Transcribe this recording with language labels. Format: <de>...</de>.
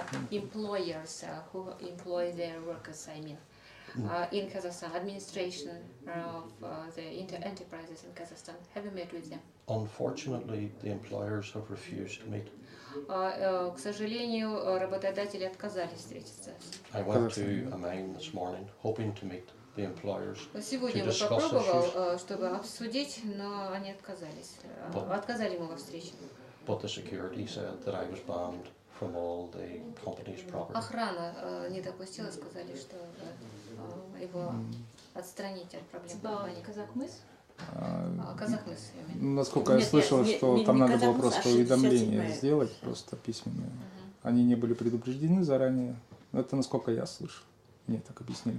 <en>Employers who employ their workers, I mean. In Kazakhstan, administration of the enterprises in Kazakhstan. Have you met with them? Unfortunately, the employers have refused to meet.</en> <ru>К сожалению, работодатели отказались встретиться. I went to a mine this morning, hoping to meet the employers. Сегодня я попробовал, чтобы обсудить, но они отказались. Отказали ему во встрече. But the security said that I was banned from all the company's property. Охрана не допустила, сказали, что его отстранить от проблем компании. Казахмыс? Казахмыс. Насколько я слышал, что там надо было просто уведомление сделать, просто письменное. Они не были предупреждены заранее. Это насколько я слышал. Мне так объяснили.</ru>